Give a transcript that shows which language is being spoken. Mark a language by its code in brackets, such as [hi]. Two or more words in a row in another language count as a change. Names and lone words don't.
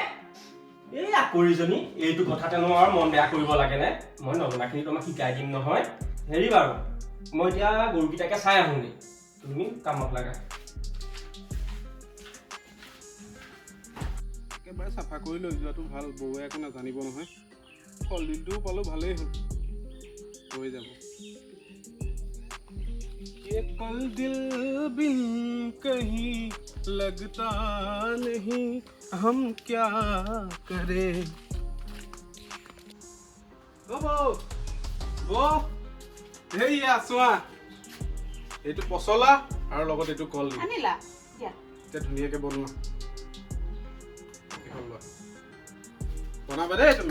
[as] এই আকৰিজনী এইটো কথাতেনো আৰু মন বেয়া কৰিব লাগেনে মই নজনাখিনি তোমাক শিকাই দিম নহয় হেৰি বাৰু মই এতিয়া গৰুকেইটাকে চাই আহোঁগৈ তুমি কামত লাগা একেবাৰে চাফা কৰি লৈ যোৱাটো ভাল বৌৱে একো নাজানিব নহয় কলডিলটোও পালোঁ ভালেই হ'ল হৈ যাব [hi] ये कल दिल बिन कहीं लगता नहीं हम क्या करें [as] এইয়া চোৱা এইটো পচলা আৰু লগত এইটো কলডিল আনিলা দিয়া এতিয়া ধুনীয়াকৈ বনোৱা বনাবা দেই তুমি